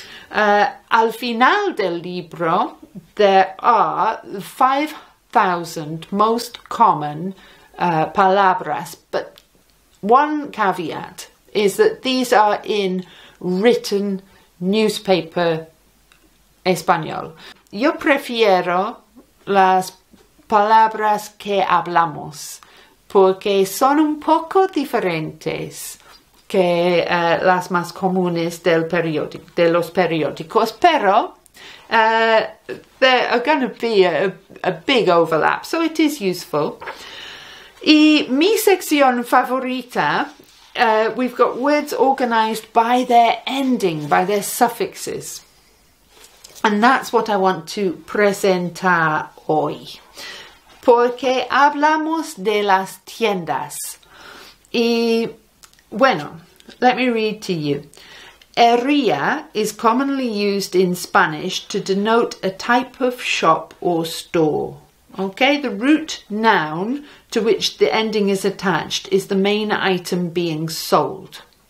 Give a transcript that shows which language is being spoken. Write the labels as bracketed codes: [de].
[es] Al final del libro, [en] there are 5,000 most common palabras, but one caveat is that these are in written newspaper español. [es] Yo prefiero las palabras que hablamos porque son un poco diferentes que las más comunes de los periódicos, pero [en] there are going to be a big overlap, so it is useful. [es] Y mi sección favorita, [en] we've got words organized by their ending, by their suffixes. And that's what I want to [es] presentar hoy. Porque hablamos de las tiendas. Y bueno, [en] let me read to you. Aria is commonly used in Spanish to denote a type of shop or store. Okay, the root noun to which the ending is attached is the main item being sold.